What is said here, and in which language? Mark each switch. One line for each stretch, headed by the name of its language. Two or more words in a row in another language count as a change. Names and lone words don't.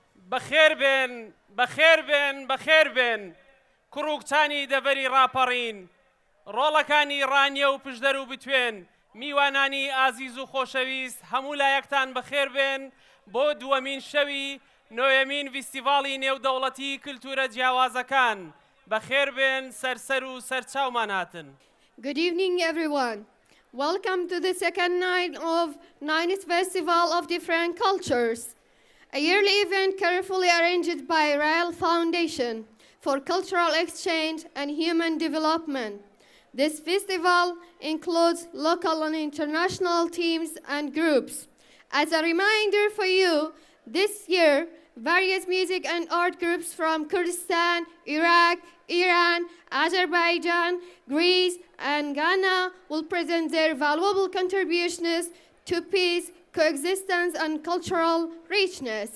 Central Kurdish: بەخێربێن کوڕووکچانی دەڤەری ڕاپەڕین ڕۆڵەکانی ڕانیە و پشدەر و بتوێن میوانانی ئازیز و خۆشەویست هەموو لایەکتان بەخێربێن بۆ دووەمین شەوی نۆیەمین فیستیڤاڵی نێودەوڵەتی کلتورە جیاوازەکان بەخێربێن سەرسەر و سەرچاومان هاتن.
English: Good evening, everyone. Welcome to the second night of Ninth Festival of Different Cultures, a yearly event carefully arranged by Rael Foundation for Cultural Exchange and Human Development. This festival includes local and international teams and groups. As a reminder for you, this year, various music and art groups from Kurdistan, Iraq, Iran, Azerbaijan, Greece, and Ghana will present their valuable contributions to peace, coexistence, and cultural richness.